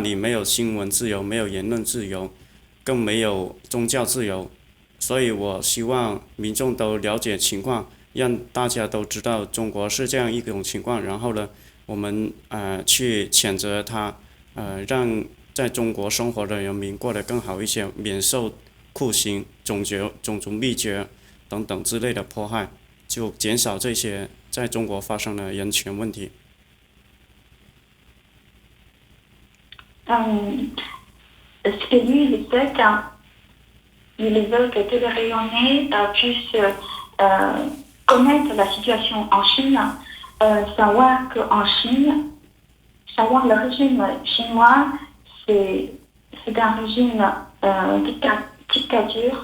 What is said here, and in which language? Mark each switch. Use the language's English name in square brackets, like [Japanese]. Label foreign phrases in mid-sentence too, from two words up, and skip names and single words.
[Chinese] 里没有新闻自由，没有言论自由，更没有宗教自由，所以我希望民众都了解情况，让大家都知道中国是这样一种情况，然后呢，我们去谴责它，让在中国生活的人民过得更好一些，免受酷刑、种族灭绝等等之类的迫害，就减少这些在中国发生的人权问题。 [French] Ce que lui, il veut que tous les Réunionnais puissent connaître la situation en Chine, savoir qu'en Chine, savoir le régime chinois, c'est un régime dictature.